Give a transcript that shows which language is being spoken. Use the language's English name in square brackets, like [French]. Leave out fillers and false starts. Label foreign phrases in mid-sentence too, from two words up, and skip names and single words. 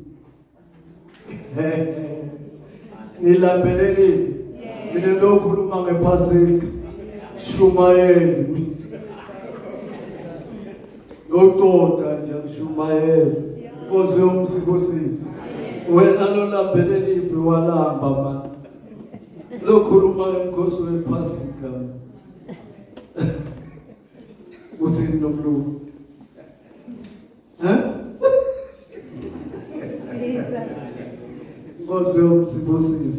[Zulu] Nilambele livi. Mina lokhuluma ngePhasika. Shumayeli. Ngotota nje Shumayeli. Nkosi yomsibusisi. Wena lo lambele livi walamba man. Lokhuluma ngeNkosi wePhasika. Uthi nomlu. Nkosi yomsibusisi.